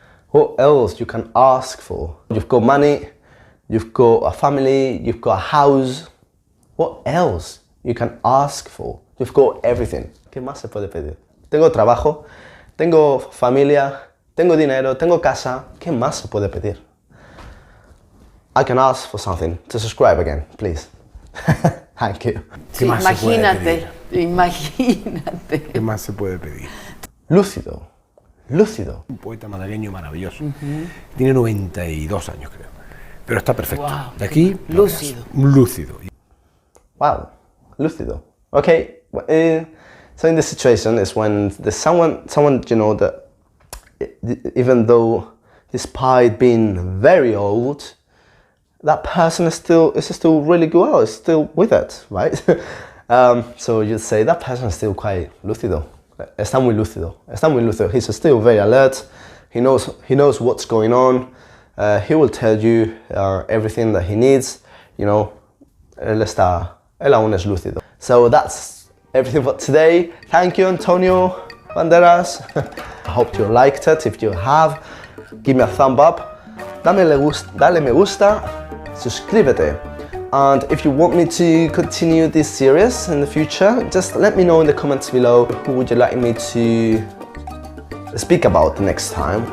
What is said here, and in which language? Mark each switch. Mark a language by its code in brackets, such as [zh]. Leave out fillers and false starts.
[en] What else you can ask for? You've got money, you've got a family, you've got a house. What else you can ask for? You've got everything. [es] ¿Qué más se puede pedir? Tengo trabajo, tengo familia, tengo dinero, tengo casa. ¿Qué más se puede pedir? [en] I can ask for something. To subscribe again, please. Thank you. [es] Sí, más se puede imagínate, imagínate. ¿Qué más se puede pedir? Lúcido. Lúcido. Un poeta malagueño maravilloso. Tiene 92 años, creo. Pero está perfecto. Wow. De aquí, Lúcido. Lúcido. [en] Wow. Lúcido. Okay. So in this situation is when there's someone you know that even though despite being very old, that person is still really well, is still with it, right? So you'd say that person is still quite lúcido. [es] Está muy lúcido. Está muy lúcido. [en] He's still very alert. He knows what's going on. He will tell you everything that he needs. You know, [es] él aún es lúcido. [en] So that's everything for today. Thank you, Antonio Banderas. I hope you liked it. If you have, give me a thumb up. [es] Dale me gusta. Suscríbete. [en] And if you want me to continue this series in the future, just let me know in the comments below who would you like me to speak about next time.